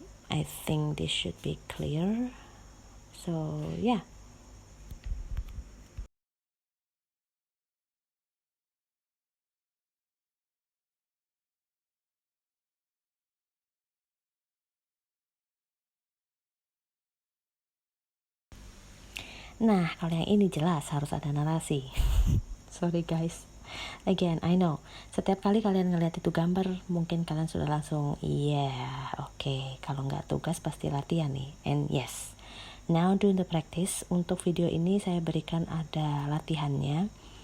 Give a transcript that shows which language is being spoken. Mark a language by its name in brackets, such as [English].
[English] I think this should be clear. [Indonesian] So Nah, kalau yang ini jelas harus ada narasi. [English] Sorry guys. Again, I know. [Indonesian] Setiap kali kalian ngeliat itu gambar, mungkin kalian sudah langsung, okay. Kalau nggak tugas pasti latihan nih. [English] And yes, now doing the practice. [Indonesian] Untuk video ini saya berikan ada latihannya.